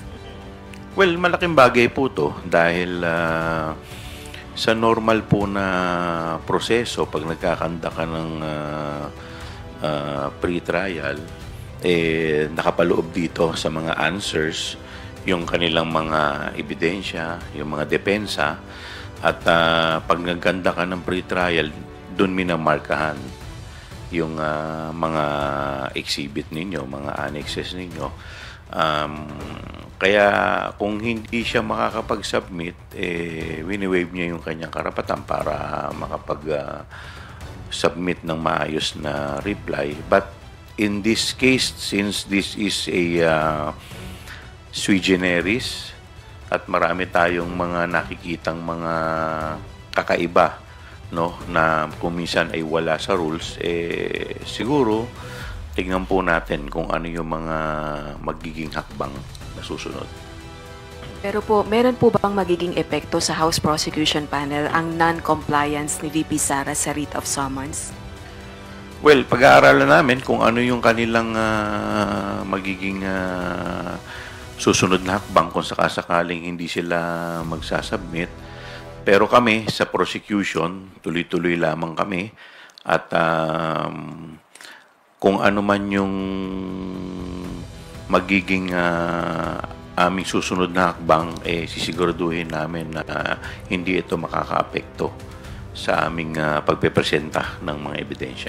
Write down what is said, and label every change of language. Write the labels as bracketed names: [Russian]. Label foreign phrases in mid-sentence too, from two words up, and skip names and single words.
[Filipino] Well, malaking bagay po to dahil sa normal po na proseso, pag nagkakanda ka ng pre-trial, nakapaloob dito sa mga answers yung kanilang mga ebidensya, yung mga depensa, at pag nagkanda ka ng pre-trial, doon minamarkahan yung mga exhibit ninyo, mga annexes ninyo. Kaya kung hindi siya makakapag-submit, wini-waive niya yung kanyang karapatan para makapag-submit ng maayos na reply. [English] But in this case, since this is a sui [Filipino] generis at marami tayong mga nakikitang mga kakaiba, no, na kung minsan ay wala sa rules, siguro tingnan po natin kung ano yung mga magiging hakbang na susunod. Pero po, meron po bang magiging epekto sa House Prosecution Panel ang non-compliance ni VP Sara sa [English] writ of summons? [Filipino] Well, pag-aaralan namin kung ano yung kanilang magiging susunod na hakbang kung sakasakaling hindi sila magsasubmit. Pero kami sa prosecution, tuloy-tuloy lamang kami at kung ano man yung magiging aming susunod na hakbang, sisiguraduhin namin na hindi ito makakaapekto sa aming pagpepresenta ng mga ebidensya.